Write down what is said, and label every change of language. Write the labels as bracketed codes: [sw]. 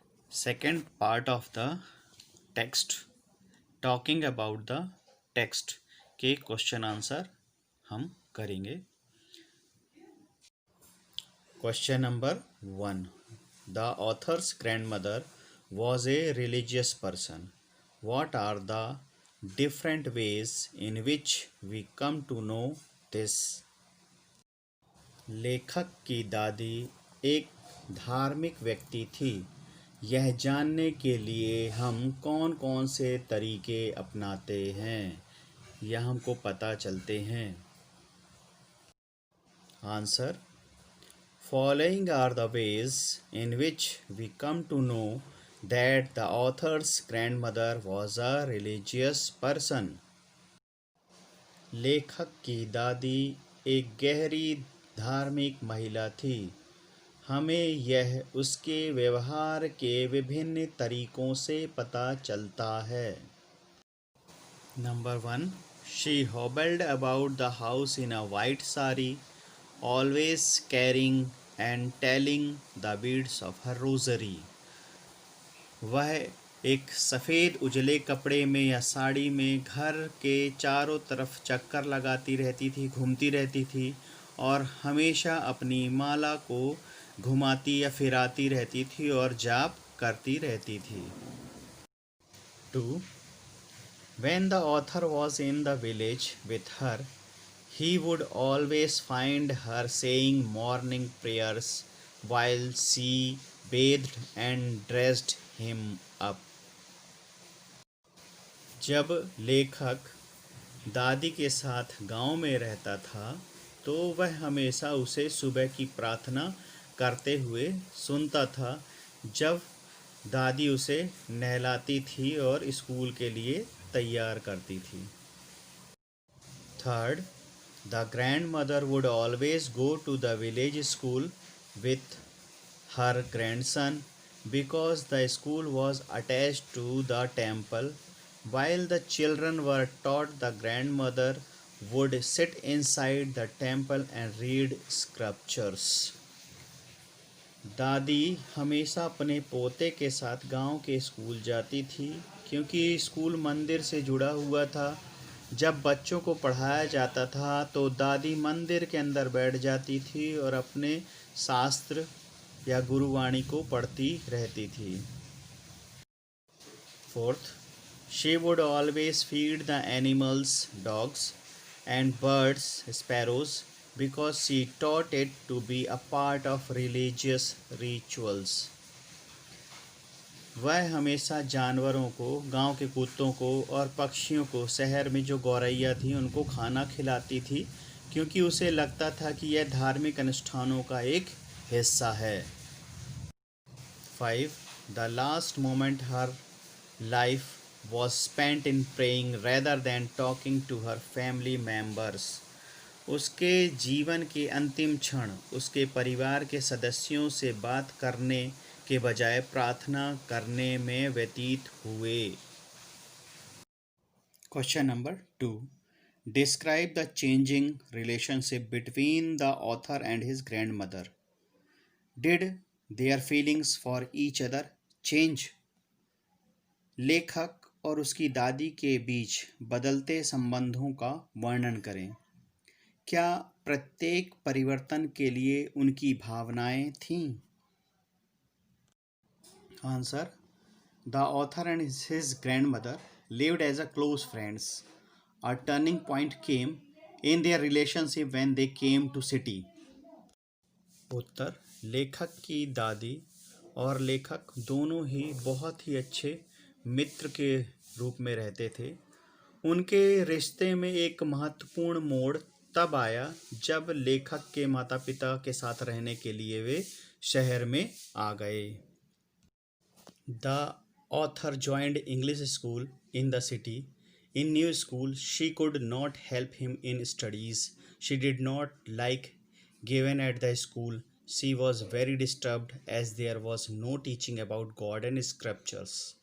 [en] second part of the text, talking about the text के question answer [hi] हम करेंगे। [en] Question number 1, the author's grandmother was a religious person. What are the different ways in which we come to know this? [hi] लेखक की दादी एक धार्मिक व्यक्ति थी। यह जानने के लिए हम कौन कौन से तरीके अपनाते हैं, यह हमको पता चलते हैं। [en] Answer, following are the ways in which we come to know that the author's grandmother was a religious person. [hi] लेखक की दादी एक गहरी धार्मिक महिला थी। हमें यह उसके व्यवहार के विभिन्न तरीकों से पता चलता है। [en] Number 1, she hobbled about the house in a white sari, always carrying and telling the beads of her rosary. [hi] वह एक सफ़ेद उजले कपड़े में या साड़ी में घर के चारों तरफ चक्कर लगाती रहती थी, घूमती रहती थी और हमेशा अपनी माला को घुमाती या फिराती रहती थी और जाप करती रहती थी। [en] 2, when the author was in the village with her, he would always find her saying morning prayers while she bathed and dressed him up. [hi] जब लेखक दादी के साथ गांव में रहता था, तो वह हमेशा उसे सुबह की प्रार्थना करते हुए सुनता था, जब दादी उसे नहलाती थी और स्कूल के लिए तैयार करती थी। [en] Third, the grandmother would always go to the village school with her grandson because the school was attached to the temple. While the children were taught, the grandmother would sit inside the temple and read scriptures. [hi] दादी हमेशा अपने पोते के साथ गांव के school जाती थी क्योंकि स्कूल मंदिर से जुड़ा हुआ था। जब बच्चों को पढ़ाया जाता था तो दादी मंदिर के अंदर बैठ जाती थी और अपने शास्त्र या गुरुवाणी को पढ़ती रहती थी। [en] Fourth, she would always feed the animals, dogs and birds, sparrows, because she taught it to be a part of religious rituals. [hi] वह हमेशा जानवरों को, गांव के कुत्तों को और पक्षियों को, शहर में जो गौरैया थी उनको खाना खिलाती थी क्योंकि उसे लगता था कि यह धार्मिक अनुष्ठानों का एक हिस्सा है। [en] 5. The last moment her life was spent in praying rather than talking to her family members. [hi] उसके जीवन के अंतिम क्षण उसके परिवार के सदस्यों से बात करने के बजाय प्रार्थना करने में व्यतीत हुए। [en] Question number 2. Describe the changing relationship between the author and his grandmother. Did their feelings for each other change? [hi] लेखक और उसकी दादी के बीच बदलते संबंधों का वर्णन करें। क्या प्रत्येक परिवर्तन के लिए उनकी भावनाएं थीं? [en] Answer: The author and his grandmother lived as a close friends. A turning point came in their relationship when they came to city. [hi] उत्तर: लेखक की दादी और लेखक दोनों ही बहुत ही अच्छे मित्र के रूप में रहते थे। उनके रिश्ते में एक महत्वपूर्ण मोड़ तब आया जब लेखक के माता पिता के साथ रहने के लिए वे शहर में आ गए। [en] The author joined English school in the city. In new school, she could not help him in studies. She did not like given at the school. She was very disturbed as there was no teaching about God and scriptures.